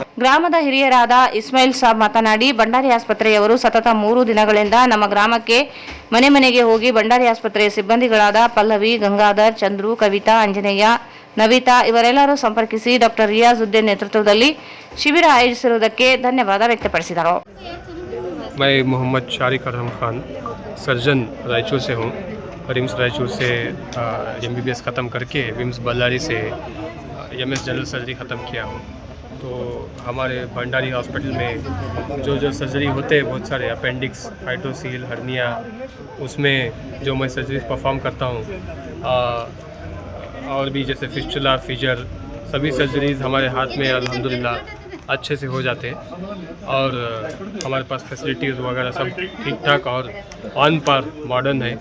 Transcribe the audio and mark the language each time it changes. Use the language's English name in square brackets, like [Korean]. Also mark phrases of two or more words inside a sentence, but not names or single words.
[Kannada] ಗ್ರಾಮದ ಹಿರಿಯರಾದ ಇಸ್ಮಾಯಿಲ್ ಸಾಬ್ ಮಾತನಾಡಿ, ಭಂಡಾರಿ ಆಸ್ಪತ್ರೆಯವರು ಸತತ 3 ದಿನಗಳಿಂದ ನಮ್ಮ ಗ್ರಾಮಕ್ಕೆ ಮನೆ ಮನೆಗೆ ಹೋಗಿ ಭಂಡಾರಿ ಆಸ್ಪತ್ರೆಯ ಸಿಬ್ಬಂದಿಗಳಾದ ಪಲ್ಲವಿ, ಗಂಗಾಧರ್, ಚಂದ್ರು, ಕವಿತಾ, ಆಂಜನೇಯ, ನವಿತಾ ಇವರೆಲ್ಲರೂ ಸಂಪರ್ಕಿಸಿ ಡಾಕ್ಟರ್ ರಿಯಾಜುದ್ದೀನ್ ನೇತೃತ್ವದಲ್ಲಿ ಶಿಬಿರ ಆಯೋಜಿಸಿರುವುದಕ್ಕೆ ಧನ್ಯವಾದ ವ್ಯಕ್ತಪಡಿಸಿದರು. [Hindi] मैं मोहम्मद शारिक अरहम खान, सर्जन रायचूर से हूँ. रिम्स रायचूर से MBBS ख़त्म करके विम्स बल्लारी से [English] MS general surgery [Hindi] ख़त्म किया हूँ. तो हमारे भंडारी हॉस्पिटल में जो सर्जरी होते हैं बहुत सारे, [English] appendix, hydrocele, hernia, [Hindi] उसमें जो मैं [English] surgery perform [Hindi] करता हूँ और भी जैसे [English] fistula, fissure, [Hindi] सभी सर्जरीज हमारे हाथ में अल्हम्दुलिल्लाह अच्छे से हो जाते हैं और हमारे पास फैसिलिटीज़ वगैरह सब ठीक ठाक और ऑन पर मॉडर्न है।